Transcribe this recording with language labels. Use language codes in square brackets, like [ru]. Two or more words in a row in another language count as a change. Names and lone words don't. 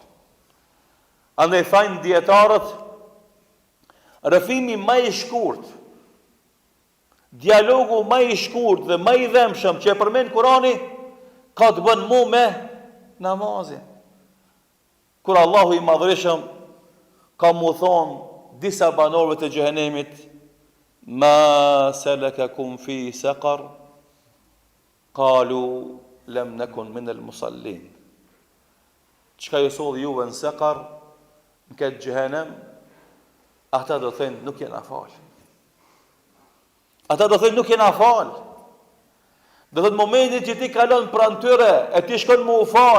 [sq] Andaj thajnë dietarët, rrëfimi më i shkurt, dialogu më i shkurt dhe më i dhëmshëm që e përmend Kurani, ka të bën mu me namazin. Kur Allahu i madhërishëm ka mu thonë disa banorëve të xhehenemit, [ar] ما سلككم في سقر قالوا لم نك من المصلين. [sq] Çka ju solli juve në sekar, në këtë xhehenem, ata do thënë nuk jena fal. Ata do thënë nuk jena fal. Do thënë momentin që ti kalon pranë tyre, e ti shkon më u fal.